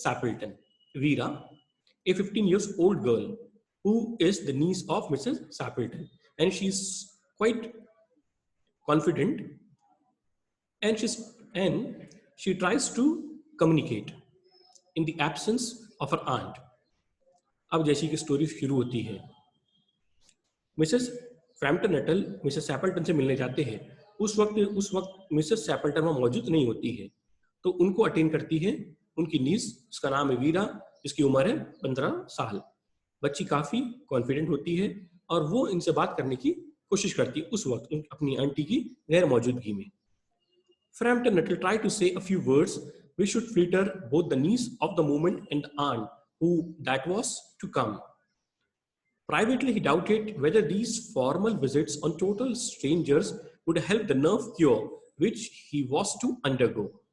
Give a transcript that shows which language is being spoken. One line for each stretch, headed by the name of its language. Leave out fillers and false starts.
English: Sappleton, Vera, a 15 years old girl who is the niece of Mrs. Sappleton. And she's quite confident and she tries to communicate in the absence of her aunt.
Hindi: अब जैसी की story शुरू होती है, Mrs Frampton Nuttall Mrs सैपल्टन से मिलने जाते हैं। उस वक्त मिसेस सैपल्टन वहां मौजूद नहीं होती है, तो उनको अटेंड करती है उनकी नीस, उसका नाम है वीरा, जिसकी उम्र है 15 साल। बच्ची काफी कॉन्फिडेंट होती है और वो इनसे बात करने की कोशिश करती है उस वक्त अपनी आंटी की गैर मौजूदगी में।
English: Frampton Nettle tried to say a few words which should flatter both the niece of the moment and the aunt who that was to come. Privately, he doubted whether these formal visits on total strangers would help the nerve cure which he was to undergo.